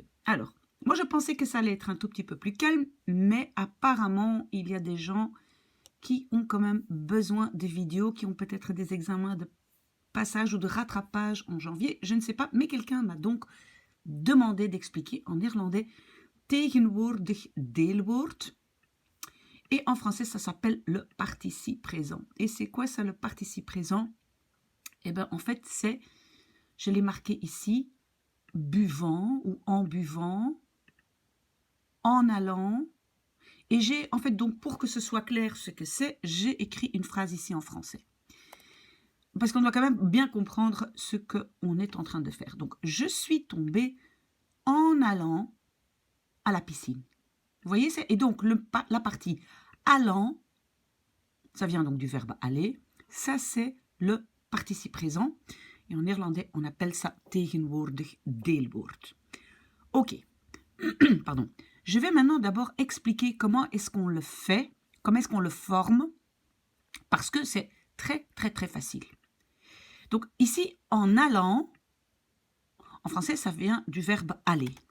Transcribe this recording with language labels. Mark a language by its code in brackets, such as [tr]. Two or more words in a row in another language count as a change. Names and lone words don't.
[fr] Alors, moi, je pensais que ça allait être un tout petit peu plus calme, mais apparemment, il y a des gens qui ont quand même besoin de vidéos, qui ont peut-être des examens de passage ou de rattrapage en janvier, je ne sais pas, mais quelqu'un m'a donc demandé d'expliquer en néerlandais [nl] tegenwoordig deelwoord. [fr] Et en français, ça s'appelle le participe présent. Et c'est quoi ça, le participe présent? Eh bien, en fait, c'est, je l'ai marqué ici, buvant ou en buvant, en allant. Et j'ai, en fait, donc pour que ce soit clair ce que c'est, j'ai écrit une phrase ici en français. Parce qu'on doit quand même bien comprendre ce qu'on est en train de faire. Donc, je suis tombée en allant à la piscine. Vous voyez, et donc la partie allant, ça vient donc du verbe aller, ça c'est le participe présent. Et en néerlandais, on appelle ça [nl] tegenwoordig deelwoord. [fr] Ok, pardon. Je vais maintenant d'abord expliquer comment est-ce qu'on le fait, comment est-ce qu'on le forme, parce que c'est très facile. Donc ici, en allant, en français, ça vient du verbe aller.